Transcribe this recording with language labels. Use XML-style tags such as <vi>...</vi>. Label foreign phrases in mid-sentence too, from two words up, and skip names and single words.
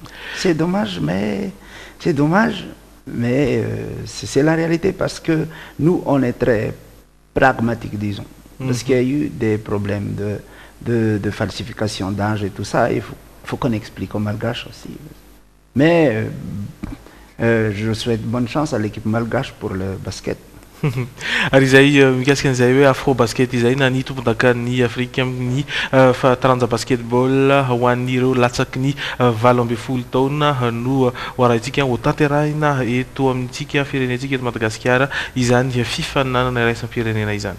<fr>C'est dommage, mais c'est la réalité parce que nous, on est très pragmatique, disons, parce qu'il y a eu des problèmes de falsification d'âge et tout ça, il faut qu'on explique aux Malgaches aussi. Mais je souhaite bonne chance à l'équipe malgache pour le basket.</fr> <mg>Ary izay mikasika an'izay hoe afro basket izay na ny tompondakan'ny Afrika amin'ny taranja basketball ho an'ireo latsaky ny 20 taona no hoarahintsika ho tanterahina eto amintsika firenentsika eto Madagasikara izany fifaninanana iraisam-pirenena izany.</mg>